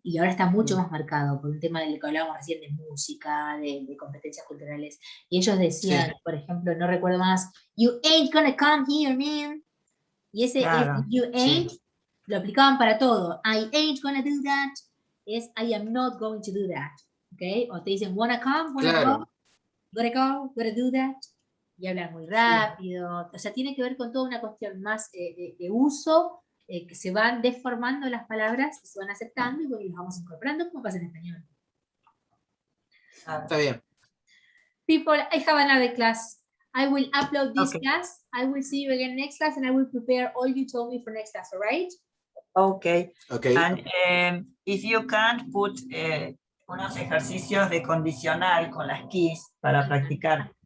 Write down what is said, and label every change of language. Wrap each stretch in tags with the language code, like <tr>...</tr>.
<es>Y ahora está mucho más marcado por un tema de lo que hablábamos recién de música, de competencias culturales. Y ellos decían, por ejemplo, no recuerdo más, you ain't gonna come here, man. Y ese Claro. you ain't, lo aplicaban para todo.</es> <en>I ain't gonna do that, es I am not going to do that.</en> <es>¿Okay? O te dicen, wanna come, wanna Claro. go, gotta do that. Y hablan muy rápido. O sea, tiene que ver con toda una cuestión más de uso, que se van deformando las palabras, se van aceptando y bueno, las vamos incorporando como pasa en español. Está bien.</es> <en>People, I have another class. I will upload this Okay. class. I will see you again next class and I will prepare all you told me for next class, all right? Okay. Okay.</en> <es>And if you can't put unos ejercicios de condicional con las keys para practicar.</es>